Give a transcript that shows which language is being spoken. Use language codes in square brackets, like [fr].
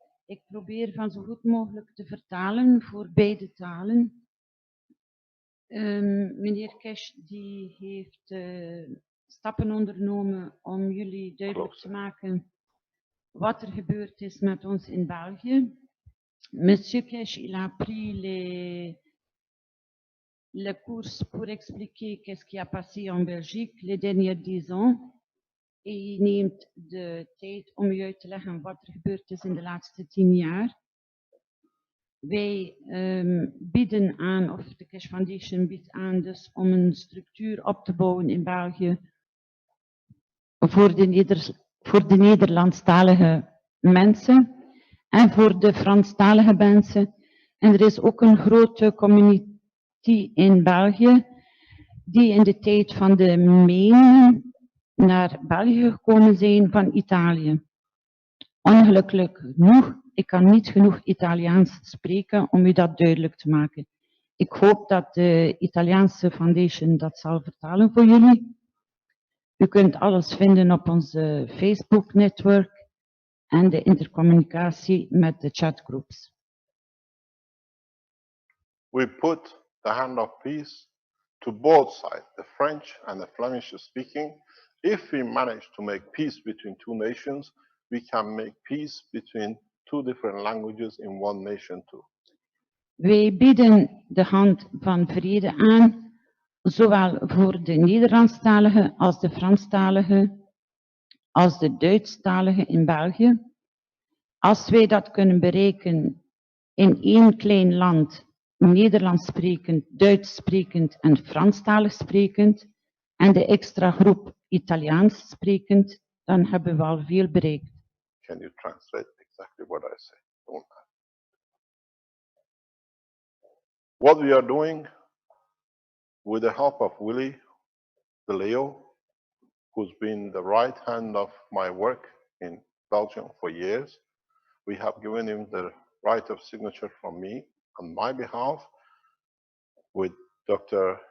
[nl] Ik probeer van zo goed mogelijk te vertalen voor beide talen. Meneer Kesh die heeft stappen ondernomen om jullie duidelijk te maken wat er gebeurd is met ons in België. [fr] Monsieur Kesh, il a pris le cours pour expliquer qu'est-ce qui a passé en Belgique les derniers 10 ans. [nl] Je neemt de tijd om u uit te leggen wat er gebeurd is in de laatste 10 jaar. Wij bieden aan, of de Keshe Foundation biedt aan, dus om een structuur op te bouwen in België voor de Nederlandstalige mensen en voor de Franstalige mensen. En er is ook een grote community in België die in de tijd van de Menen naar België gekomen zijn van Italië. Ongelukkig genoeg, ik kan niet genoeg Italiaans spreken om u dat duidelijk te maken. Ik hoop dat de Italiaanse foundation dat zal vertalen voor jullie. U kunt alles vinden op onze Facebook-netwerk en de intercommunicatie met de chatgroups. [en] We put the hand of peace to both sides, the French and the Flemish speaking. If we manage to make peace between two nations, we can make peace between two different languages in one nation too. [nl] Wij bieden de hand van vrede aan, zowel voor de Nederlandstaligen als de Franstaligen, als de Duitsstaligen in België. Als wij dat kunnen bereiken in één klein land, Nederlands sprekend, Duits sprekend en Franstalig sprekend, en de extra groep Italiaans sprekend, dan hebben we al veel bereikt. [en] Can you translate exactly what I say? Don't ask. What we are doing with the help of Willie de Leo, who's been the right hand of my work in Belgium for years, we have given him the right of signature from me on my behalf with Dr.